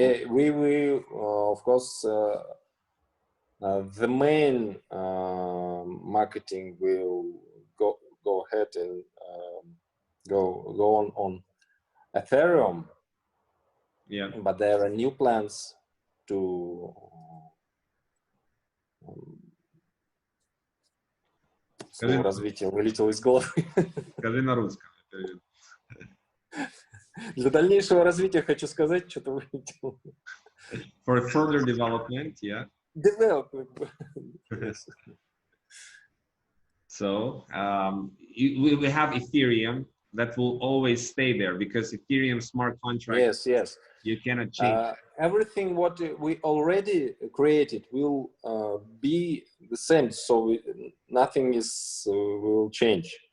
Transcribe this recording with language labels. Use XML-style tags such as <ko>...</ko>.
<en>Yeah, we of course the main marketing will go ahead and go on Ethereum. Yeah. But there are new plans to</en> <ru>слово развитие вылетело из головы. Скажи на русском. Для дальнейшего развития хочу сказать, что-то вылетело.</ru> <en>For further development, yeah. Development. Yes. So we have Ethereum that will always stay there, because Ethereum smart contract. Yes. You cannot change. Everything what we already created will be the same, so nothing will change.</en>